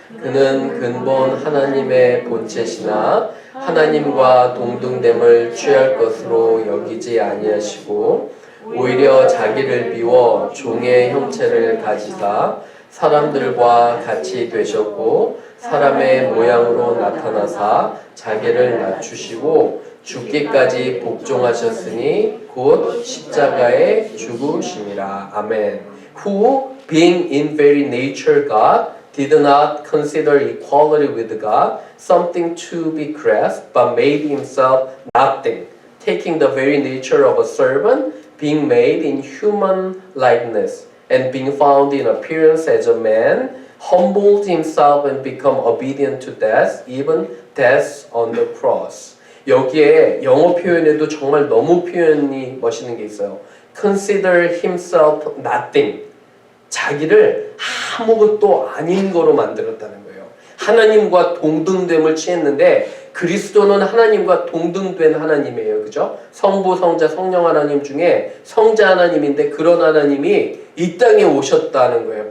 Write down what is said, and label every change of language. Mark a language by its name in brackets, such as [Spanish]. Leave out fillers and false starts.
[Korean] 그는 근본 하나님의 본체시나 하나님과 동등됨을 취할 것으로 여기지 아니하시고 오히려 자기를 비워 종의 형체를 가지사 사람들과 같이 되셨고 사람의 모양으로 나타나사 자기를 낮추시고 죽기까지 복종하셨으니 곧 십자가에 죽으심이라. 아멘. [English] Who, being in very nature God, did not consider equality with God something to be grasped, but made himself nothing, taking the very nature of a servant, being made in human likeness, and being found in appearance as a man, humbled himself and become obedient to death, even death on the cross. [Korean] 여기에 영어 표현에도 정말 너무 표현이 멋있는 게 있어요. [English] Consider himself nothing. [Korean] 자기를 아무것도 아닌 거로 만들었다는 거예요. 하나님과 동등됨을 취했는데 그리스도는 하나님과 동등된 하나님이에요. 그죠? 성부, 성자, 성령 하나님 중에 성자 하나님인데 그런 하나님이 이 땅에 오셨다는 거예요.